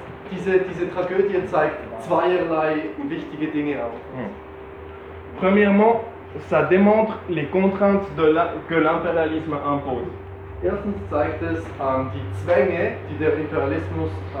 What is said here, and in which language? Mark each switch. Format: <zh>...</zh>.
<de>Diese Tragödie zeigt zweierlei wichtige Dinge auf.</de> <fr>Premièrement, ça démontre les contraintes que l'impérialisme impose.</fr> <de>Erstens zeigt es die Zwänge, die der Imperialismus</de>